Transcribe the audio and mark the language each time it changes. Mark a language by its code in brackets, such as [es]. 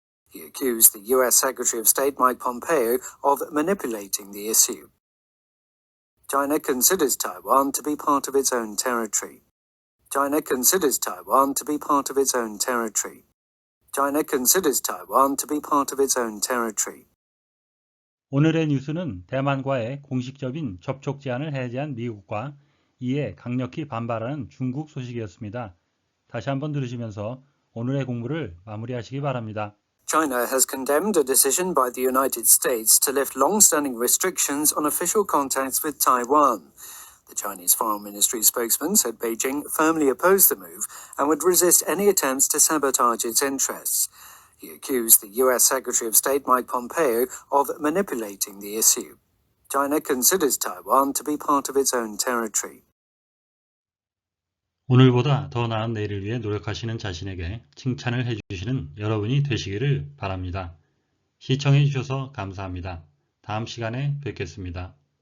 [en] He accused the US Secretary of State Mike Pompeo of manipulating the issue. China considers Taiwan to be part of its own territory. China considers Taiwan to be part of its own territory. China considers Taiwan to be part of its own territory. [ko] 오늘의 뉴스는 대만과의 공식적인 접촉 제한을 해제한 미국과 이에 강력히 반발하는 중국 소식이었습니다. 다시 한번 들으시면서 오늘의 공부를 마무리하시기 바랍니다. [en] China has condemned a decision by the United States to lift long-standing restrictions on official contacts with Taiwan. The Chinese Foreign Ministry spokesman said Beijing firmly opposed the move and would resist any attempts to sabotage its interests. He accused the US Secretary of State Mike Pompeo of manipulating the issue. China considers Taiwan to be part of its own territory. [ko] 오늘보다 더 나은 내일을 위해 노력하시는 자신에게 칭찬을 해주시는 여러분이 되시기를 바랍니다. 시청해 주셔서 감사합니다. 다음 시간에 뵙겠습니다.